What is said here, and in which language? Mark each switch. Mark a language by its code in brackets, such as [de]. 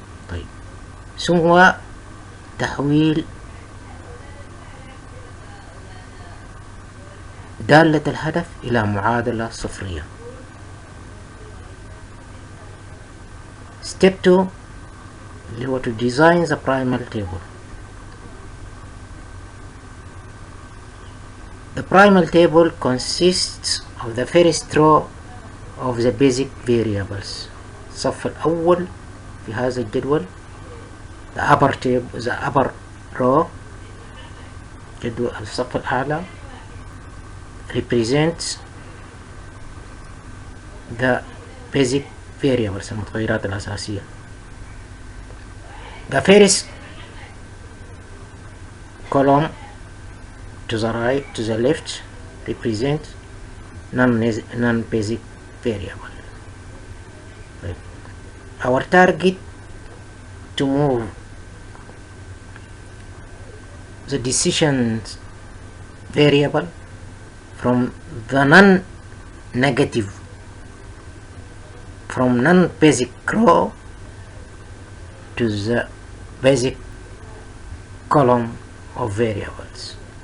[ar] طيب، ثم تحويل دالة الهدف إلى معادلة صفرية. [en] Step 2 اللي هو to design the primal table. The primal table consists of the first row of the basic variables. [ar] الصف الأول في هذا الجدول [en] the upper row، [ar] جدول الصف الأعلى [en] represents the basic variables، [ar] المتغيرات الأساسية. [en] The first column to the right, to the left, represents non-basic variable. Right. Our target to move the decision variable from the non-basic row to the basic column of variables.